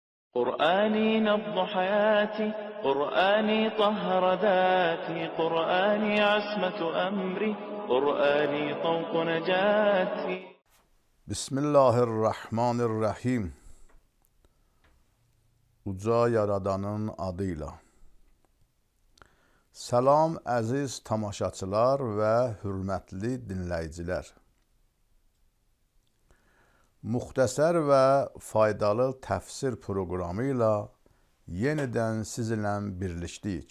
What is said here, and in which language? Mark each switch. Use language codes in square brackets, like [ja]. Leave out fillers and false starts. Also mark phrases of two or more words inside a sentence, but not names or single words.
[ar] قرآني نبض حياتي، قرآني طهر ذاتي، قرآني عصمة أمري، قرآني طوق نجاتي. Bismillahirrahmanirrahim. [az] Uca Yaradanın adıyla. Salam əziz tamaşaçılar və hürmətli dinləyicilər. Muxtəsər və faydalı təfsir proqramı ilə yenidən sizinlə birlikdik.